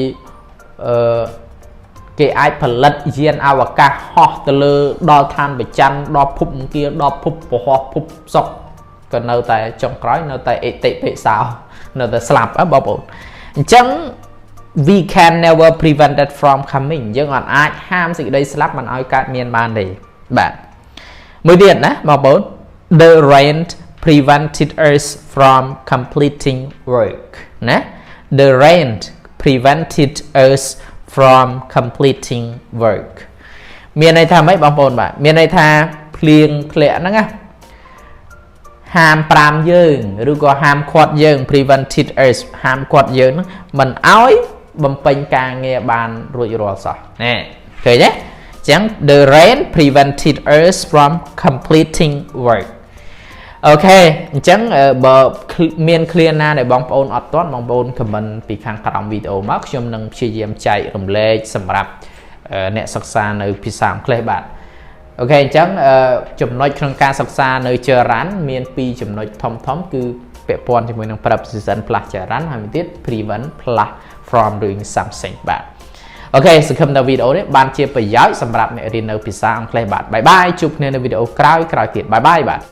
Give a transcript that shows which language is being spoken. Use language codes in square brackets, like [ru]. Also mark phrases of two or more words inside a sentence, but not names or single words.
[km] គេអាចផលិតយានអវកាសហោះទៅលើដល់ឋានប្រច័ណ្ឌដល់ភពអង្គាដល់ភពពហោះភពសុខក៏នៅតែចុងក្រោយនៅតែអតិភិសោនៅតែស្លាប់បងប្អូនអញ្ចឹង [en] we can never prevent that from coming [km] យើង អត់អាចហាមសេចក្តីស្លាប់មិនឲ្យកើតមានបានទេបាទមួយទៀតណាបងប្អូន [en] the rain prevented us from completing work [km] ណា [en] the rain prevented us from completing work [km] មានន័យថាម៉េចបងប្អូនបាទមាន ន័យថាភ្លៀងធ្លាក់ហ្នឹងណាហាម5យើងឬក៏ហាមឃាត់យើង [en] prevented us [km] ហាមឃាត់យើងហ្នឹងមិនឲ្យបំពេញការងារបាន រួចរាល់សោះណែឃើញទេអញ្ចឹង [en] the rain prevented us from completing work [km] អូខេអញ្ចឹងបើមាន clear ណាដែល បងប្អូនអត់ទាន់បងប្អូន comment ពីខាងក្រោមវីដេអូមកខ្ញុំនឹងព្យាយាមចែករំលែកសម្រាប់អ្នកសិក្សានៅភាសាអង់គ្លេសបាទអូខេអញ្ចឹងចំណុចក្នុងការសិក្សានៅ Gerund មាន2ចំណុចធំគឺពាក់ព័ន្ធជាមួយនឹង [en] preposition plus Gerund [km] ហើយមួយទៀត [en] prevent plus from doing something [km] បាទ ok សង្ឃឹមថាវីដេអូនេះបានជាប្រយោជន៍សម្រាប់អ្នករៀននៅភាសាអង់គ្លេសបាទ [en] bye bye [km] ជួបគ្នានៅវីដេអូក្រោយទៀត [en] bye bye [km] បាទ